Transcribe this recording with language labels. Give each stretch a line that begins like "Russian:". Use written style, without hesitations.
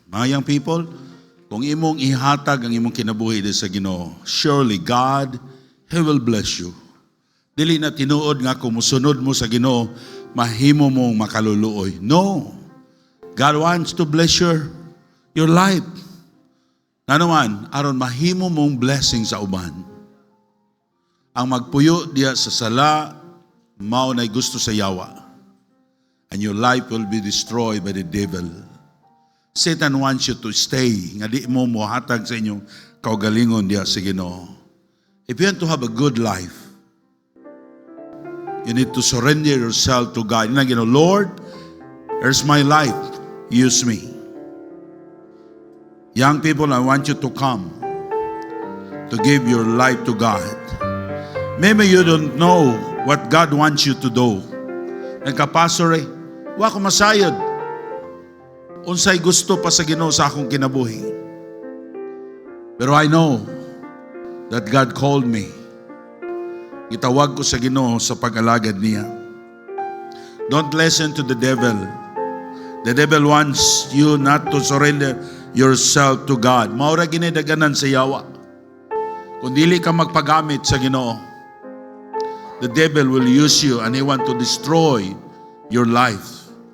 Cebuano: Mga young people, kung imong ihatag ang imong kinabuhi sa Ginoo,
English: surely God He will bless you.
Cebuano: Dili na tinuod nga kung musunod mo sa Ginoo, mahimo mong makaluluoy. No.
English: God wants to bless your life.
Cebuano: Nanuman, aron mahimo mong blessing sa uban. Ang magpuyo diya sa sala, mao nay gusto sa yawa.
English: And your life will be destroyed by the devil. Satan wants you to stay,
Cebuano: nga di mo mohatag sa inyong kaugalingon diya sa Ginoo.
English: If you want to have a good life, you need to surrender yourself to God. You know, Lord, here's my life. Use me. Young people, I want you to come to give your life to God. Maybe you don't know what God wants you to do.
Cebuano: Nagka-pastor wa ko masayod. Unsay gusto pa sa Ginoo sa akong kinabuhi.
English: Pero I know that God called me.
Cebuano: Gitawag ko sa Ginoo sa pag-alagad niya.
English: Don't listen to the devil. The devil wants you not to surrender yourself to God.
Cebuano: Maura ginidaganan sa yawa. Kung dili ka magpagamit sa Ginoo,
English: the devil will use you and he want to destroy your life.